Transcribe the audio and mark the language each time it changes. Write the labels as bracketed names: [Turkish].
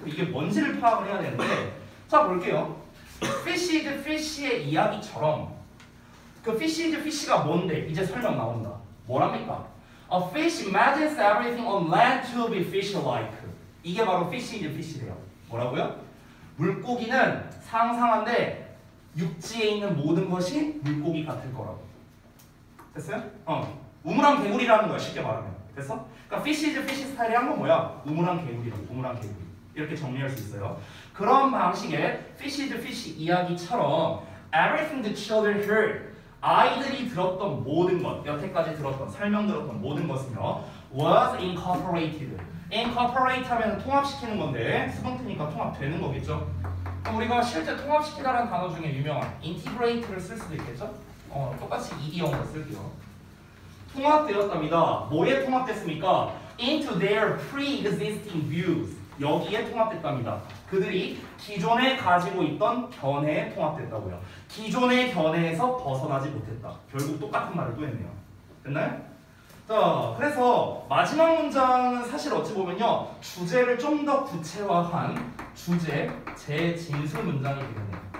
[Korean] 이게 뭔지를 파악을 해야 되는데, 자 볼게요. Fish is Fish의 이야기처럼 그 Fish is Fish가 뭔데? 이제 설명 나온다. 뭐랍니까? [English] A fish imagines everything on land to be fish-like. [Korean] 이게 바로 fish is fish래요. 뭐라고요? 물고기는 상상한데 육지에 있는 모든 것이 물고기 같을 거라고. 됐어요? 우물안 개구리라는 거야, 쉽게 말하면. 됐어? 그러니까 fish is fish 스타일이 한 건 뭐야? 우물안 개구리라고. 우물안 개구리. 이렇게 정리할 수 있어요. 그런 방식의 fish is fish 이야기처럼 [English] everything the children heard, [Korean] 아이들이 들었던 모든 것, 여태까지 설명 들었던 모든 것은요, [English] was incorporated. [Korean] incorporate 하면 통합시키는 건데 수동태니까 통합되는 거겠죠. 그럼 우리가 실제 통합시키다라는 단어 중에 유명한 integrate를 쓸 수도 있겠죠. 똑같이 ed형으로 쓸게요. 통합되었답니다. 뭐에 통합됐습니까? [English] into their pre-existing views. [Korean] 여기에 통합됐답니다. 그들이 기존에 가지고 있던 견해에 통합됐다고요. 기존의 견해에서 벗어나지 못했다. 결국 똑같은 말을 또 했네요. 됐나요? 자, 그래서 마지막 문장은 사실 어찌 보면요, 주제를 좀 더 구체화한 주제 재진술 문장이 되겠네요.